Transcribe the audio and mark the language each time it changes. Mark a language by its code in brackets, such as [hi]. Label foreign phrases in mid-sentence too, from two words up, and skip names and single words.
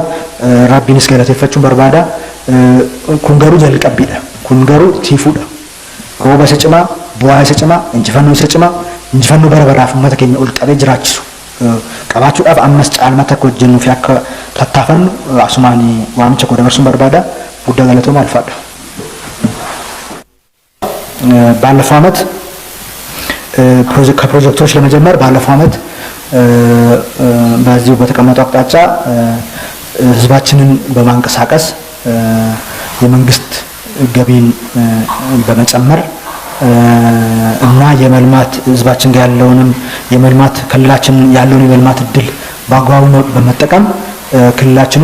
[om] Rabbiinis galateeffachuun barbaada. Kun garuu jalqabbiidha. Kun garuu tiifuudha. Rooba isa cimaa, bu'aa isa cimaa, injifannoo isa cimaa, injifannoo bara baraaf uummata keenya ol qabee jiraachisu qabaachuudhaaf ammas caalmatti akka hojjennuu fi akka tattaafannu asumaan waamicha koo dabarsuun barbaada. Guddaa galatooma alfaadha. [am] ባለፈው ዓመት ከፕሮጀክቶች ለመጀመር ባለፈው ዓመት በዚሁ በተቀመጠው አቅጣጫ ህዝባችንን በማንቀሳቀስ የመንግስት ገቢን በመጨመር እና የመልማት ህዝባችን ጋር ያለውንም የመልማት ክልላችን ያለውን የመልማት እድል በአግባቡ በመጠቀም ክልላችን